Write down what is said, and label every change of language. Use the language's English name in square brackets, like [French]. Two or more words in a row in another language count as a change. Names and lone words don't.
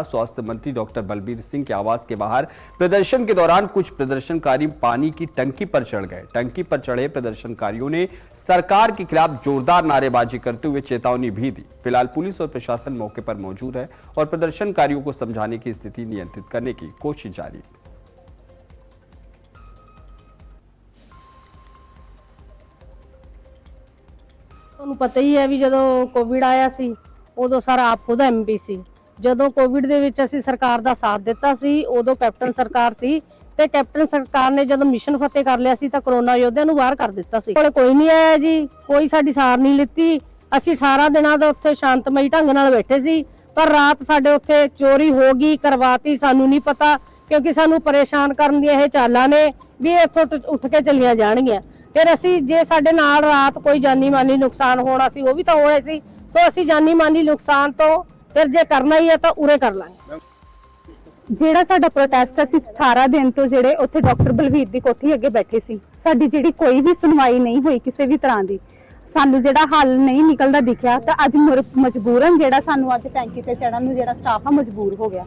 [Hindi] स्वास्थ्य मंत्री डॉक्टर बलबीर सिंह के आवास के बाहर प्रदर्शन के दौरान कुछ प्रदर्शनकारी पानी की टंकी पर चढ़ गए। टंकी पर चढ़े प्रदर्शनकारियों ने सरकार के खिलाफ जोरदार नारेबाजी करते हुए चेतावनी भी दी। फिलहाल पुलिस और प्रशासन मौके पर मौजूद है और प्रदर्शनकारियों को समझाने की स्थिति नियंत्रित करने की कोशिश जारी है। [Punjabi] ਤੁਹਾਨੂੰ ਪਤਾ ਹੀ ਹੈ ਵੀ ਜਦੋਂ ਕੋਵਿਡ ਆਇਆ ਸੀ ਉਦੋਂ ਸਾਰਾ ਆਪ ਖੁਦ ਐਮਪੀ ਸੀ। ਜਦੋਂ ਕੋਵਿਡ ਦੇ ਵਿੱਚ ਅਸੀਂ ਸਰਕਾਰ ਦਾ ਸਾਥ ਦਿੱਤਾ ਸੀ ਉਦੋਂ ਕੈਪਟਨ ਸਰਕਾਰ ਸੀ ਤੇ ਕੈਪਟਨ ਸਰਕਾਰ ਨੇ ਜਦੋਂ ਮਿਸ਼ਨ ਫਤਿਹ ਕਰ ਲਿਆ ਸੀ ਤਾਂ ਕਰੋਨਾ ਯੋਧਿਆਂ ਨੂੰ ਬਾਹਰ ਕਰ ਦਿੱਤਾ ਸੀ। ਕੋਲੇ ਕੋਈ ਨਹੀਂ ਆਇਆ ਜੀ, ਕੋਈ ਸਾਡੀ ਸਾਰ ਨਹੀਂ ਲਿੱਤੀ। ਅਸੀਂ 18 ਦਿਨਾਂ ਦਾ ਉੱਥੇ ਸ਼ਾਂਤਮਈ ਢੰਗ ਨਾਲ ਬੈਠੇ ਸੀ, ਪਰ ਰਾਤ ਸਾਡੇ ਉੱਥੇ ਚੋਰੀ ਹੋ ਗਈ, ਕਰਵਾਤੀ, ਸਾਨੂੰ ਨਹੀਂ ਪਤਾ ਕਿਉਂਕਿ ਸਾਨੂੰ ਪਰੇਸ਼ਾਨ ਕਰਨ ਦੀਆਂ ਇਹ ਚਾਲਾਂ ਨੇ ਵੀ ਇੱਥੋਂ ਉੱਠ ਕੇ ਚਲੀਆਂ ਜਾਣਗੀਆਂ। ਫਿਰ ਅਸੀਂ ਜੇ ਸਾਡੇ ਨਾਲ ਰਾਤ ਕੋਈ ਜਾਨੀ ਮਾਨੀ ਨੁਕਸਾਨ ਹੋਣਾ ਸੀ ਉਹ ਭੀ ਤਾਂ ਹੋਣਾ ਸੀ, ਸੋ ਅਸੀਂ ਜਾਨੀ ਮਾਨੀ ਨੁਕਸਾਨ ਤਾਂ ਫਿਰ ਜੇ ਕਰਨਾ ਹੀ ਹੈ ਤਾਂ ਉਰੇ ਕਰ ਲਾਂਗੇ। ਜਿਹੜਾ ਸਾਡਾ ਪ੍ਰੋਟੈਸਟ ਅਸੀਂ 18 ਦਿਨ ਤੋਂ ਜਿਹੜੇ ਉੱਥੇ ਡਾਕਟਰ ਬਲਵੀਰ ਦੀ ਕੋਠੀ ਅੱਗੇ ਬੈਠੇ ਸੀ, ਸਾਡੀ ਜਿਹੜੀ ਕੋਈ ਵੀ ਸੁਣਵਾਈ ਨਹੀਂ ਹੋਈ ਕਿਸੇ ਵੀ ਤਰ੍ਹਾਂ ਦੀ, ਸਾਨੂੰ ਜਿਹੜਾ ਹੱਲ ਨਹੀਂ ਨਿਕਲਦਾ ਦਿਖਿਆ ਤਾਂ ਅੱਜ ਮਜਬੂਰਨ ਜਿਹੜਾ ਸਾਨੂੰ ਅੱਜ ਟੈਂਕੀ ਤੇ ਚੜਨ ਨੂੰ ਜਿਹੜਾ ਸਟਾਫ ਆ ਮਜਬੂਰ ਹੋ ਗਿਆ।